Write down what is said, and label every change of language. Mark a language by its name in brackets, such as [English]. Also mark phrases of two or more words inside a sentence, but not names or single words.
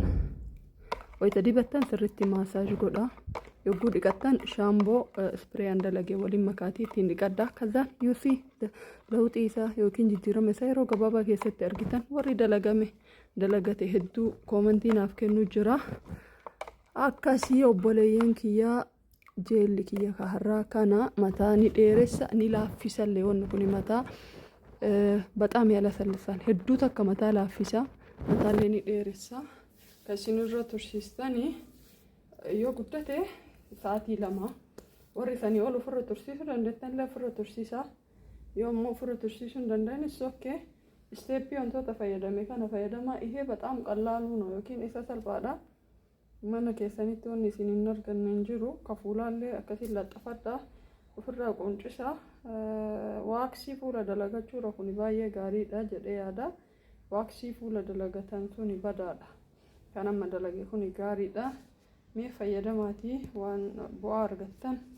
[Oromo] wayita dibattan sirritti maasaaj godha yogguu dhiqattan shaamboo spray andalage waliin makaatii ittiin dhiqadda kazaan yuusi lawxii isaa yookiin jijjiirama isaa yeroo gabaabaa keessatti argitan warri dalagate hedduu koomentii naaf kennuu jira akkasii obboleeyyan kiyyaa jeelli kiyya kaharraa kana mataa ni dheeressa ni laaffisallee wanni kun mataa [Amharic] በጣም ያለሰልሳል [Oromo] hedduu takka mataa laaffisa mataallee ni dheeressa kasinirra tursiistani yoo guddate sa'aatii lama warri sanii ol ofirra tursiisuu dandeettan ofirra tursiisa yoo immoo ofirra tursiisuu hin dandeenyes okkee isteeppii wantoota fayyadame kana fayyadamaa ihee [Amharic] በጣም ቀላሉ ነው [Oromo] yookiin isa salphaadha mana keessanitti wanni isin hin arganne hin jiru kafuulaallee akkasiin laxxafadha ofirraa quncisa waaksii fuula dalagachuudha kun baay'ee gaariidha jedhee yaada waaksii fuula dalagatan suni badaadha kan amma dalage kun gaariidha mee fayyadamaatii waan bu'aa argattan